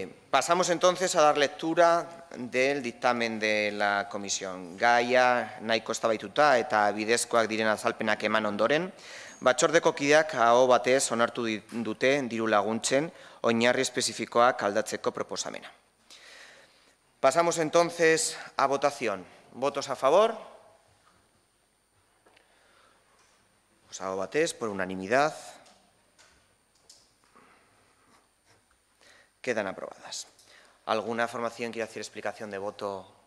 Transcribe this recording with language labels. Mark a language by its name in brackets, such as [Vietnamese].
[Spanish] Pasamos entonces a dar lectura del dictamen de la Comisión. [Basque] Gaia nahiko eztabaituta eta bidezkoak diren azalpenak eman ondoren, batzordeko kideak aho batez onartu dute diru laguntzen oinarri espezifikoak aldatzeko proposamena. [Spanish] Pasamos entonces a votación. ¿Votos a favor? Pues [Basque] aho batez, [Spanish] por unanimidad. Quedan aprobadas. ¿Alguna formación quiere hacer explicación de voto?